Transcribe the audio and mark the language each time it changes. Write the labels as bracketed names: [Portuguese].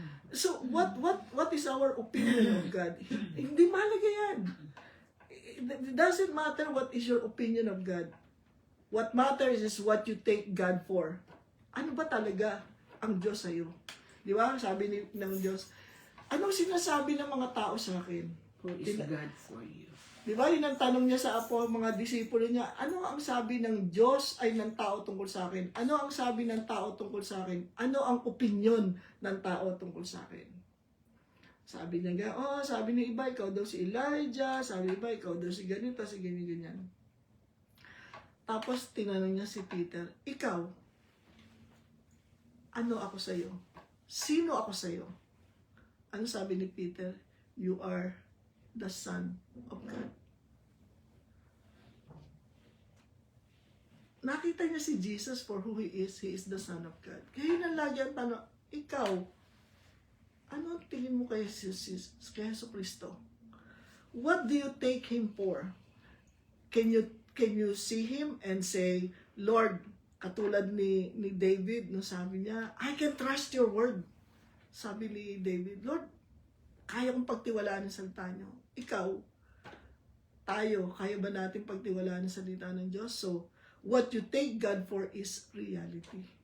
[English] So, what is our opinion of God? [Filipino] Hindi mahalaga yan. [English] It doesn't matter what is your opinion of God. What matters is what you take God for. [Filipino] Ano ba talaga ang Diyos sa'yo? Di ba? Sabi ng Diyos, anong sinasabi ng mga tao sa akin? [English] Who is God for you? [Filipino] Di ba? Yun ang tanong niya sa mga disipulo niya. Ano ang sabi ng Diyos ay ng tao tungkol sa akin? Ano ang sabi ng tao tungkol sa akin? Ano ang opinion ng tao tungkol sa akin? Sabi niya, sabi ni iba, ikaw daw si Elijah. Sabi ni iba, ikaw daw si ganito, si ganyan. Tapos tinanong niya si Peter, ikaw, ano ako sa'yo? Sino ako sa'yo? Ano sabi ni Peter? [English] You are the Son of God. [Filipino] Nakita niya si Jesus [English] for who He is the Son of God. [Filipino] Kaya yun ang lagi ang tanong, ikaw, ano ang tingin mo kay Jesus Kristo? [English] What do you take Him for? Can you see Him and say, Lord, [Filipino] katulad ni David, no, sabi niya, [English] I can trust your word. [Filipino] Sabi ni David, Lord, kaya kong pagtiwalaan ng salita niyo. Ikaw, tayo, kaya ba natin pagtiwalaan ng salita ng Diyos? [English] So, what you take God for is reality.